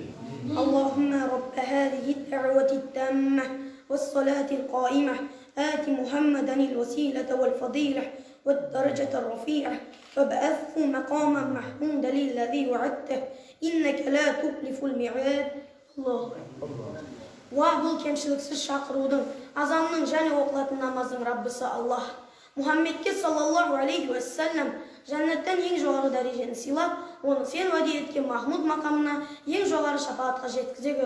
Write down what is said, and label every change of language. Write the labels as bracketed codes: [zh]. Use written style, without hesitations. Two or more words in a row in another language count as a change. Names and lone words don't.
[ar] اللهم رب هذه الدعوة التامة والصلاة القائمة آت محمدا الوسيلة والفضيلة والدرجة الرفيعة وابعثه مقاما محمودا الذي وعدته إنك لا تخلف الميعاد. [kk] الله Ва бұл кемшіліксіз шақырудың, азанның және оқылатын намаздың Раббысы Аллах. Мұхаммедке [ar] صلى الله عليه وسلم [kk] жәннаттан ең жоғары дәрежені сыйлап, оны сен уәде еткен Махмуд мақамына ең жоғары шапағатқа жеткізе көр.